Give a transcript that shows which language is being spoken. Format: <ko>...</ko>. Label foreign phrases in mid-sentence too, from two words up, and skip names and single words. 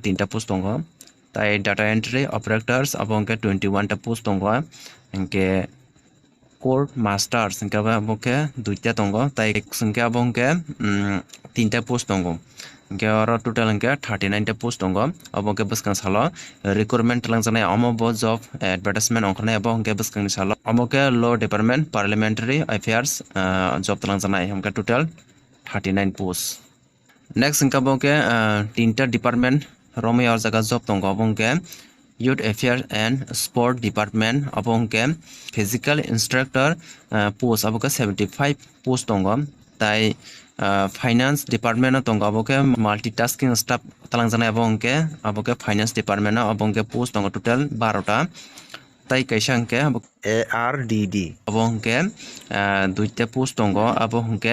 <trp>3 ta post tongo tai</trp> <en>data entry operators</en> <trp>abo hingke 21 ta post tongo hingke</trp> <en>court masters</en> <trp>hingke abo ke 2 ta tongo tai hingke abo hingke 3 ta post tongo hingke oro total hingke 39 ta post tongo abo hingke bwskang salo recruitment talangjaknai amo bo</trp> <en>job advertisement</en> <trp>ongkhnai abo hingke bwskangni salo amo ke</trp> <en>law department parliamentary affairs job</en> <trp>talangjaknai hingke</trp> <en>total 39 post next</en> <trp>hingke abo hingke 3 ta department romai o jaga job tongo abo hingke</trp> <en>youth affairs and sport department</en> <trp>abo hingke</trp> <en>physical instructor post</en> <trp>abo ke 75 post tongo tai</trp> <en>finance department</en> <trp>no tongo abo ke</trp> <en>multitasking staff</en> <trp>talangjanai abo ke</trp> <en>finance department</en> <trp>no abo ke post tongo total 12 ta tai kaisa hingke ARDD abo hingke duita post tongo abo hingke</trp>